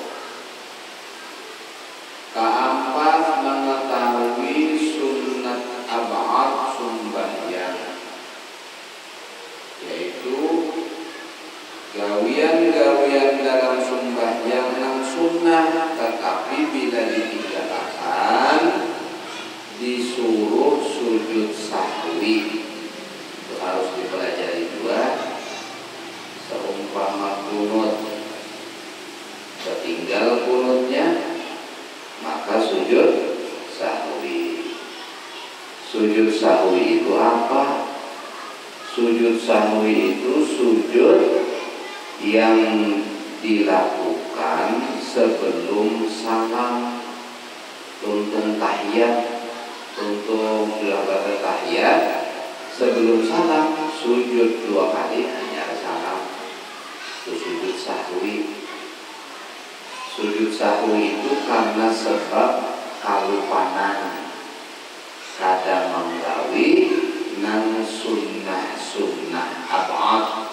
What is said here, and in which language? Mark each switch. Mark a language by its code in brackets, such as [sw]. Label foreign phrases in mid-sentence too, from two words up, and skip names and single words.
[id] Keempat, mengetahui sunnat ab'ad sembahyang, yaitu gawian-gawian dalam sembahyang yang sunnah tetapi bila ditinggalkan disuruh sujud sahwi. Itu harus dipelajari juga. Seumpama kunut, tertinggal kunutnya, maka sujud sahwi. Sujud sahwi itu apa? Sujud sahwi itu sujud yang dilakukan sebelum salam, [bjn] tuntung tahiyat, tuntung sudah baca tahiyat, sebelum salam sujud 2 kali hanya salam. [id] Itu sujud sahwi. [bjn] Sujud sahwi itu karena sebab kalupanan, kada menggawi nang sunnah ab'ad.